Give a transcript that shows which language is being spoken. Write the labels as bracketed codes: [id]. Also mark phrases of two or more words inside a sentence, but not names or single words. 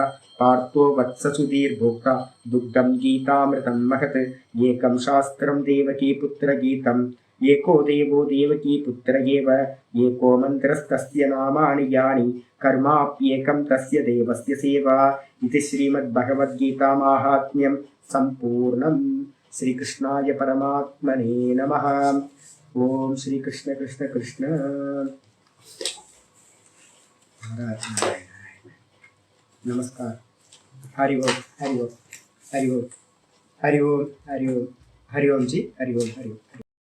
[sa] पार्थो वत्ससुधीर्भोक्ता दुग्धं गीतामृतं महत्. एकं शास्त्रं देवकी पुत्र गीतं एको देवो देवकी पुत्र एव. एको मन्त्रस्तस्य नामानि यानि कर्माप्येकं तस्य देवस्य सेवा. [ta] இது [sa] श्रीमद् भगवद्गीता माहात्म्यं सम्पूर्णम्. श्री कृष्णाय परमात्मने नमः. ओम श्री कृष्ण कृष्ण कृष्ण. नमस्कार. हरि ओम हरि ओम हरि ओम हरि ओम हरि ओम हरि ओम जी हरि ओम हरि ओम.